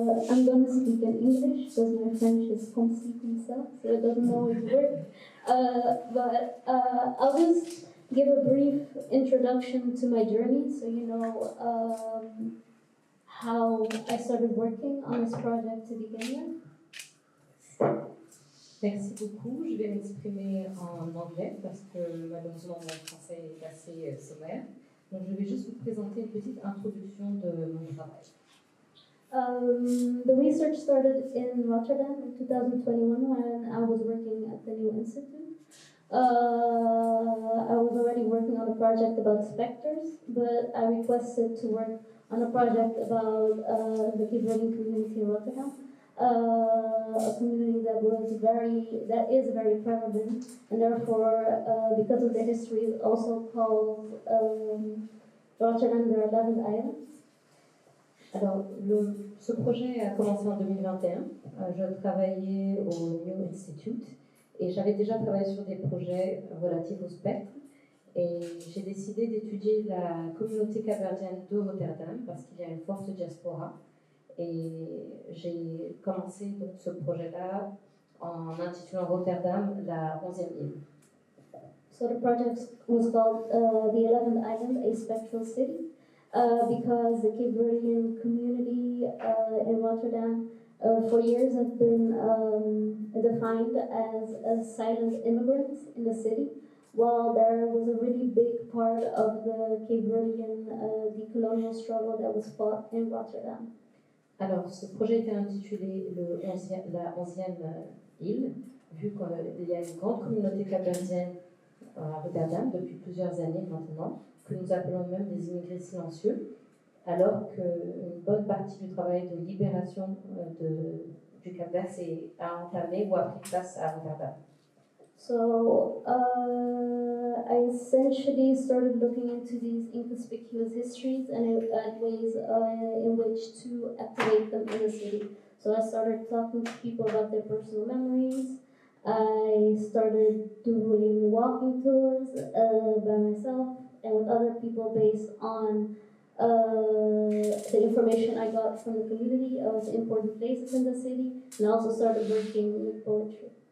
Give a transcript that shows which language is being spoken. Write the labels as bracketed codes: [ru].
[en] I'm going to speak in English because my French is [fr] comme ci, comme ça, [en] so I don't know it works. But I'll just give a brief introduction to my journey so you know how I started working on this project to begin with. [fr] Merci beaucoup. Je vais m'exprimer en anglais parce que malheureusement mon français est assez sommaire. Donc je vais juste vous présenter une petite introduction de mon travail. [en] The research started in Rotterdam in 2021 when I was working at the New Institute. I was already working on a project about specters, but I requested to work on a project about the Cape Verdean community in Rotterdam, a community that is very prevalent, and therefore, because of their history, is also called Rotterdam the 11th Island. [fr] Alors, ce projet a commencé en 2021. Je travaillais au New Institute et j'avais déjà travaillé sur des projets relatifs au spectre. Et j'ai décidé d'étudier la communauté capverdienne de Rotterdam parce qu'il y a une forte diaspora. Et j'ai commencé donc ce projet-là en intitulant Rotterdam la 11e île. [en] So the project was called the 11th Island, a Spectral City. Because the Cape Verdean community in Rotterdam for years have been defined as silent immigrants in the city, while there was a really big part of the Cape Verdean decolonial struggle that was fought in Rotterdam. [fr] Alors, ce projet était intitulé la 11e île, vu qu'il y a une grande communauté capverdienne à Rotterdam depuis plusieurs années maintenant, que nous appelons même des immigrés silencieux, alors qu'une bonne partie du travail de libération du Cap-Vert a entamé ou a pris place à Rotterdam. [en] So I essentially started looking into these inconspicuous histories and ways in which to activate them in the city. So I started talking to people about their personal memories. I started doing walking tours by myself and with other people based on the information I got from the community of important places in the city, and I also started working with poetry.